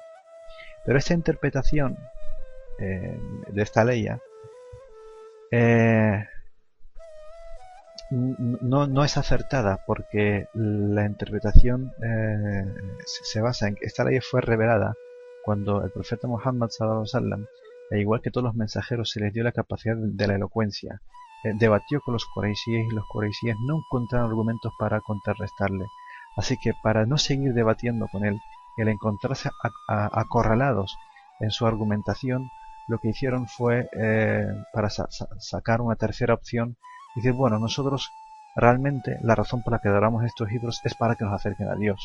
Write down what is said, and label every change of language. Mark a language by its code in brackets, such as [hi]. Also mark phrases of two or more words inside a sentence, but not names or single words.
[es] Pero esta interpretación de esta ley no es acertada, porque la interpretación se basa en que esta ley fue revelada cuando el profeta Muhammad [ar] صلى الله عليه وسلم, [es] igual que todos los mensajeros, se les dio la capacidad de la elocuencia. Debatió con los quraishíes y los quraishíes no encontraron argumentos para contrarrestarle. Así que para no seguir debatiendo con él, el encontrarse acorralados en su argumentación, lo que hicieron fue, para sacar una tercera opción, decir, bueno, nosotros realmente la razón por la que adoramos estos ídolos es para que nos acerquen a Dios.